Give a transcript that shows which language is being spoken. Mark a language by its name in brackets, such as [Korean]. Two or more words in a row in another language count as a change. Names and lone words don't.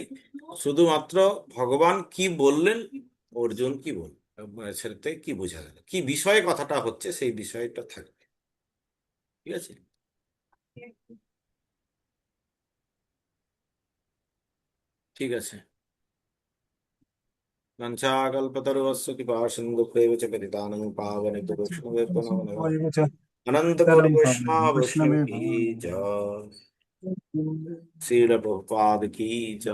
[Bangla] শুধুমাত্র ভগবান কি বললেন, অর্জুন কি বললেন, সেটাতে কি বোঝা গেল, কি বিষয়ে কথাটা হচ্ছে সেই বিষয়টা থাকবে। ঠিক আছে। ঠিক আছে। [Sanskrit] वंशाकल्पतरुवस्य कृपा सिन्धुभ्यैव च पतितानां पावनेभ्यो वैष्णवेभ्यो नमो नमः। [Hindi] अनंत करोड़ वैष्णव की जय। श्रील प्रभुपाद की जय।